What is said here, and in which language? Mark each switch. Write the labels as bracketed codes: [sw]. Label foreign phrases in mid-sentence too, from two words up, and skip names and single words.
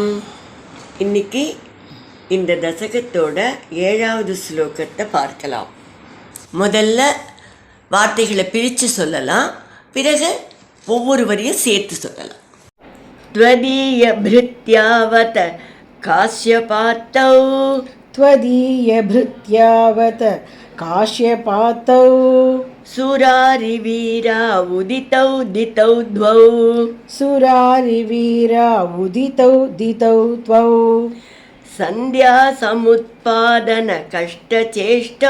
[ta] இன்னைக்கு இந்த தசகத்தோட 7வது ஸ்லோகத்தை பார்க்கலாம். முதல்ல வார்த்தைகளை பிரித்து சொல்லலாம், பிறகு ஒவ்வொரு வரியும் சேர்த்து சொல்லலாம். [sa] त्वदीय भृत्यावत काश्यपात्तौ त्वदीय भृत्यावत काश्यपातौ सुरारिवीरा उदितौ दितौ द्वौ सुरारिवीरा उदितौ दितौ त्वौ संध्या समुत्पादन कष्टचेष्टौ